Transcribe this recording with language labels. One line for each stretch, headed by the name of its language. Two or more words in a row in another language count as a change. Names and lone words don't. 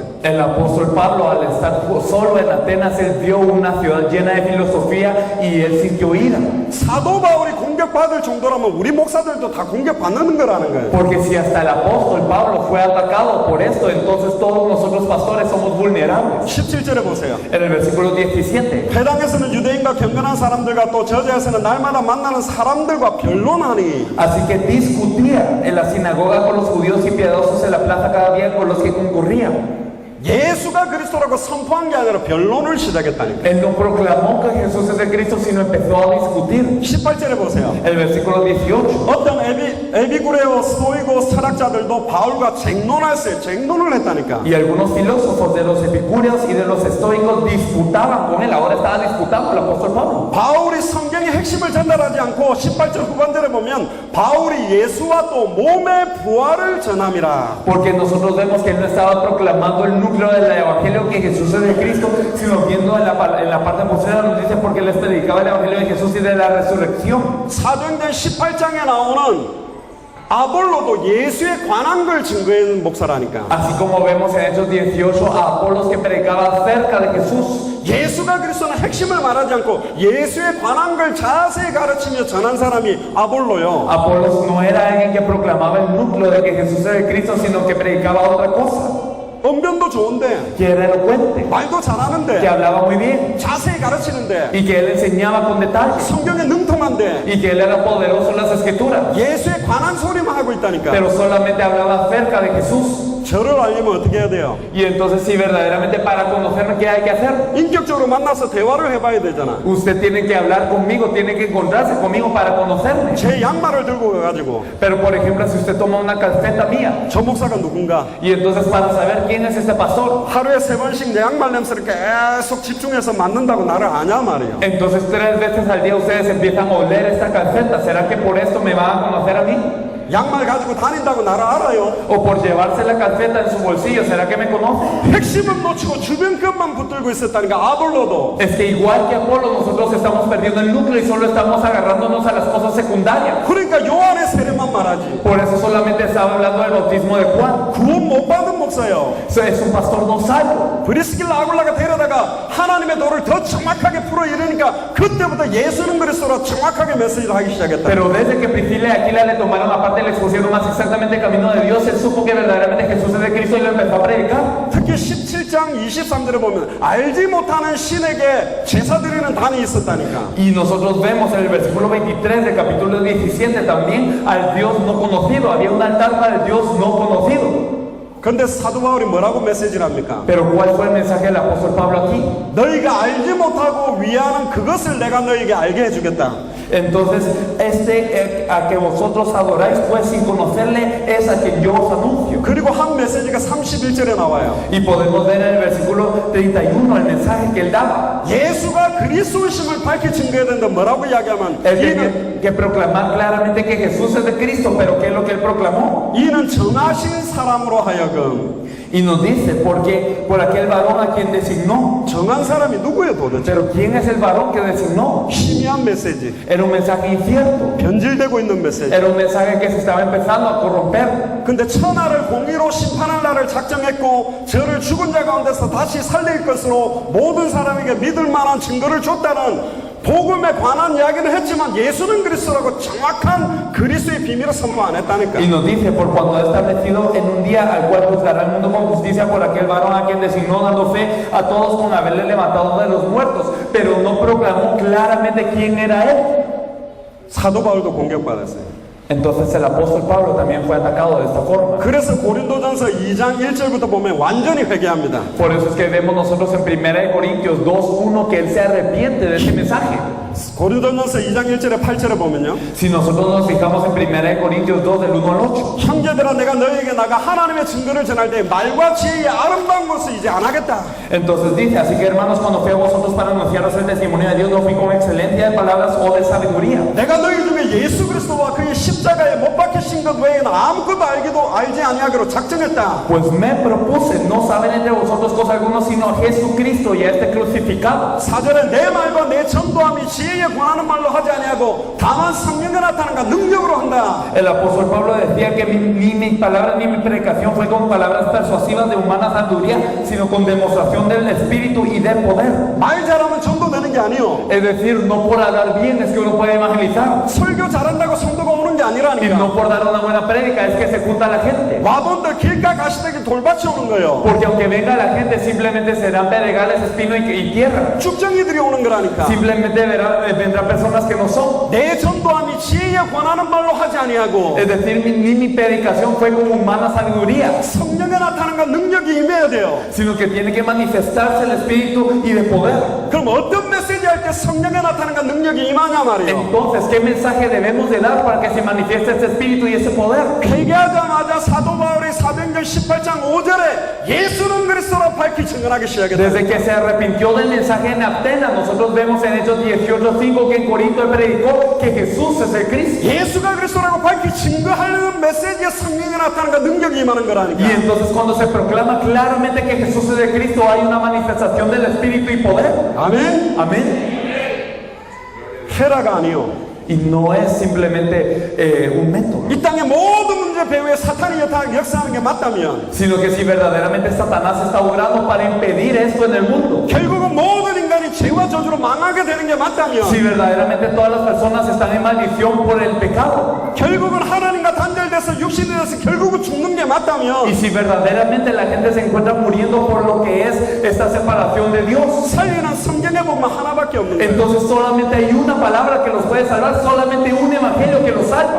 Spanish: El apóstol Pablo, al estar solo en Atenas, él vio una ciudad llena de filosofía y él sintió ira.
Korean: 사도 바울이 공격받을 정도라면 우리 목사들도 다 공격받는 거라는 거예요.
Spanish: Porque si hasta el apóstol Pablo fue atacado por esto, entonces todos nosotros pastores somos vulnerables.
Korean: 17절에 보세요.
Spanish: En el versículo 17.
Korean: 회당에서는 유대인과 경건한 사람들과 또 저자에서는 날마다 만나는 사람들과 변론하니
Spanish: Así que discutía en la sinagoga con los judíos y piadosos en la plaza cada día con los que concurrían.
Korean: 예수가 그리스도라고 선포한 게 아니라 변론을 시작했다니까.
Spanish: Él no proclamó que Jesús es el Cristo, sino empezó a discutir.
Korean: 18절에 보세요.
Spanish: El versículo 18.
Korean: 어떤 에비구레오 스토이고 철학자들도 바울과 쟁론했어요. 쟁론을 했다니까.
Spanish: Y algunos filósofos de los epicúreos y de los estoicos disputaban con él. Ahora estaba disputando el apóstol Pablo.
Korean: 바울이 성경의 핵심을 전달하지 않고 18절 후반절에 보면 바울이 예수와 또 몸의 부활을 전함이라.
Spanish: Porque nosotros vemos que él no estaba proclamando el núcleo del evangelio que Jesús es el Cristo, sino viendo en la parte posterior nos dice porque les predicaba el evangelio de Jesús y de la resurrección.
Korean: 사도행전 18장에 나오는 아볼로도 예수에 관한 걸 증거하는 목사라니까.
Spanish: Así como vemos en Hechos 18 a Apolos que predicaba acerca de Jesús.
Korean: 예수가 그리스도는 핵심을 말하지 않고 예수에 관한 걸 자세히 가르치며 전한 사람이 아볼로요.
Spanish: Apolos no era alguien que proclamaba el núcleo de que Jesús era el Cristo, sino que predicaba otra cosa.
Korean: 언변도 좋은데,
Spanish: Que era elocuente,
Korean: 말도
Spanish: que
Korean: 잘하는데,
Spanish: hablaba muy bien
Korean: 자세히 가르치는데,
Spanish: y que él enseñaba con detalle
Korean: 성경에 능통한데
Spanish: y que él era poderoso en las escrituras,
Korean: 예수에 관한 소리만 하고 있다니까.
Spanish: pero solamente hablaba acerca de Jesús.
Korean: 저를 알려면 어떻게 해야 돼요?
Spanish: Y entonces si verdaderamente para conocerme, ¿qué hay que hacer?
Korean: 인격적으로 만나서 대화를 해봐야 되잖아.
Spanish: Usted tiene que hablar conmigo, tiene que encontrarse conmigo para conocerme.
Korean: 제 양말을 들고 가가지고
Spanish: Pero por ejemplo, si usted toma una calceta mía
Korean: 저 목사가 누군가
Spanish: y entonces para saber quién es este pastor,
Korean: 하루에 3번씩 내 양말 냄새를 계속 집중해서 맡는다고 나를 아냐 말이에요.
Spanish: entonces 3 veces al día ustedes empiezan a oler esta calceta. ¿Será que por esto me van a conocer a mí?
Korean: 양말 가지고 다닌다고 나를 알아요.
Spanish: ¿O por llevarse la calceta en su bolsillo? ¿Será que me conocen?
Korean: 핵심은 놓치고 주변 것만 붙들고 있었다니까. 아볼로도
Spanish: Es que igual que Apolo, nosotros estamos perdiendo el núcleo y solo estamos agarrándonos a las cosas secundarias.
Korean: 그러니까 요한의 세례만 말하지.
Spanish: Por eso solamente estaba hablando del bautismo de Juan.
Korean: 구원 못 받은 목사요.
Spanish: Es un pastor no salvo.
Korean: 브리스길라 아굴라가 데려다가 하나님의 도를 더 정확하게 풀어 이러니까 그때부터 예수는 그리스도라 정확하게 메시지를 하기 시작했다.
Spanish: Pero desde que Priscila y Aquila le tomaron la parte y le expusieron más exactamente el camino de Dios, él supo que verdaderamente Jesús es de Cristo y lo empezó a predicar.
Korean: 특히 17장 23절에 보면 알지 못하는 신에게 제사 드리는 단이 있었다니까.
Spanish: Y nosotros vemos en el versículo 23 del capítulo 17 también al Dios no conocido. Había un altar para el Dios no conocido.
Korean: 근데 사도 바울이 뭐라고 메시지를 합니까?
Spanish: Pero ¿cuál fue el mensaje del apóstol Pablo aquí?
Korean: 너희가 알지 못하고 위하는 그것을 내가 너희에게 알게 해주겠다.
Spanish: Entonces, a que vosotros adoráis, pues sin conocerle, es a quien yo os anuncio.
Korean: 그리고 한 메시지가 31절에 나와요.
Spanish: Y podemos ver en el versículo 31 el mensaje que él daba.
Korean: 예수가 그리스도심을 밝히 증거해야 된다. 뭐라고 이야기하면
Spanish: Él tiene que proclamar claramente que Jesús es de Cristo, pero ¿qué es lo que él proclamó?
Korean: 이는 정하신 사람으로 하여금.
Spanish: Y nos dice, porque por aquel varón a quien designó.
Korean: 정한 사람이 누구예요 도대체?
Spanish: Pero ¿quién es el varón que designó?
Korean: 희미한 메시지.
Spanish: Era un mensaje incierto.
Korean: 변질되고 있는 메시지.
Spanish: Era un mensaje que se estaba empezando a corromper.
Korean: 근데 천하를 공의로 심판할 날을 작정했고 저를 죽은 자 가운데서 다시 살릴 것으로 모든 사람에게 믿을 만한 증거를 줬다는 복음에 관한 이야기를 했지만 예수는 그리스도라고 정확한 그리스도의 비밀을 선포 안 했다니까.
Spanish: Y nos dice, por cuando ha establecido en un día al cual juzgará al mundo con justicia por aquel varón a quien designó dando fe a todos con haberle levantado de los muertos, pero no proclamó claramente quién era él.
Korean: 사도 바울도 공격받았어요.
Spanish: Entonces el apóstol Pablo también fue atacado de esta forma.
Korean: 그래서 고린도전서 2장 1절부터 보면 완전히 회개합니다.
Spanish: Por eso es que vemos nosotros en 1 Corintios 2:1 que él se arrepiente de ese mensaje.
Korean: 고린도전서 2장 1절에 8절에 보면요.
Spanish: Si nosotros nos fijamos en 1 Corintios 2 del 1 al 8.
Korean: 형제들아 내가 너희에게 나가 하나님의 증거를 전할 때 말과 지혜의 아름다운 것을 이제 안 하겠다.
Spanish: Entonces dice, así que hermanos, cuando fui a vosotros para anunciaros el testimonio de Dios, no fui con excelencia de palabras o de sabiduría.
Korean: 내가 너희 중에 예수 그리스도와 그의 십자가에 못 박히신 것 외에는 아무것도 알지 아니하기로 작정했다.
Spanish: Pues me propuse no saber entre vosotros cosa alguna sino a Jesucristo y a este crucificado.
Korean: 4절에 내 말과 내 전도함이 지혜에 관하는 말로 하지 아니하고 다만 성령을 나타남과 능력으로 한다.
Spanish: El apóstol Pablo decía que ni mis palabras ni mi predicación fue con palabras persuasivas de humana sabiduría, sino con demostración del Espíritu y del poder.
Korean: 말 잘하면 전도되는 게 아니요. Es decir, no por hablar bien es que uno puede evangelizar. 설교 잘한다고 성도가 오는 게
Spanish: Y
Korean: 아니라니까.
Spanish: no por dar una buena prédica es que se junta la gente.
Korean: 와본들 길가 가시되게 돌밭이 오는 거예요.
Spanish: Porque aunque venga la gente, simplemente serán pedregales, espino y tierra.
Korean: 축정이들이 오는 거라니까.
Spanish: Simplemente vendrán personas que no son.
Korean: 내 전도함이 지혜에 권하는 말로 하지 아니하고
Spanish: Es decir, ni mi predicación fue con humana sabiduría,
Korean: 성령의 나타남과 능력이 임해야 돼요.
Spanish: sino que tiene que manifestarse el Espíritu y de poder.
Korean: 그럼 어떤 메시지 할 때 성령의 나타남과 능력이 임하냐 말이에요.
Spanish: Entonces, ¿qué mensaje debemos de dar para que se manifieste ese Espíritu y ese poder?
Korean: 회개하자마자 사도 바울이 사도행전 18장 5절에 예수는 그리스도로 밝히 증언하기 시작했다.
Spanish: Desde que se arrepintió del mensaje en Atenas, nosotros vemos en Hechos 18:5 que en Corinto él predicó que Jesús es el Cristo.
Korean: 예수가 그리스도라고 밝히 증거하려는 메시지에 성령의 나타남과 능력이 임하는 거라니까.
Spanish: Y entonces cuando se proclama claramente que Jesús es el Cristo, hay una manifestación del Espíritu y poder.
Korean: 아멘.
Spanish: Amén.
Korean: 헤라가 아니요.
Spanish: Y no es simplemente un método,
Korean: 이 땅의 모든 문제 배후에 사탄이 역사하는 게 맞다면
Spanish: sino que si verdaderamente Satanás está obrando para impedir esto en el mundo,
Korean: 결국은 모든 인간이 죄와 저주로 망하게 되는 게 맞다면
Spanish: si verdaderamente todas las personas están en maldición por el pecado,
Korean: 결국은 하나님과 단절돼서 육신이 돼서 결국은 죽는 게
Spanish: y
Korean: 맞다면
Spanish: si verdaderamente la gente se encuentra muriendo por lo que es esta separación de Dios,
Korean: 살리는 성경에 보면 하나밖에 없는 거예요.
Spanish: entonces solamente hay una palabra que los puede salvar, solamente un evangelio que los salva,